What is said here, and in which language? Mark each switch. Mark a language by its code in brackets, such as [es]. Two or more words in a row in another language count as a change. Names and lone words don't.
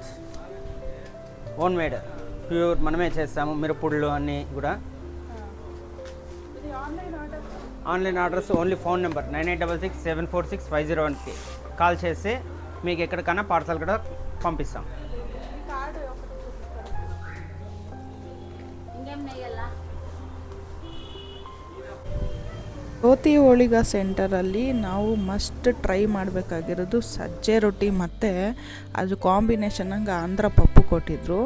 [en] own made, [te] ప్యూర్ మనమే చేస్తాము. మిరపుళ్ళు అన్నీ కూడా. [en] online orders only phone number [te] 9866746501కి కాల్ చేస్తే మీకు ఎక్కడికన్నా పార్సల్ కూడా పంపిస్తాం. [kn] ಜ್ಯೋತಿ ಹೋಳಿಗೆ ಸೆಂಟರಲ್ಲಿ ನಾವು [en] must try [kn] ಮಾಡಬೇಕಾಗಿರೋದು ಸಜ್ಜೆ ರೊಟ್ಟಿ, ಮತ್ತು ಅದು ಕಾಂಬಿನೇಷನ್ನಾಗ ಆಂಧ್ರ ಪಪ್ಪು ಕೊಟ್ಟಿದ್ದರು.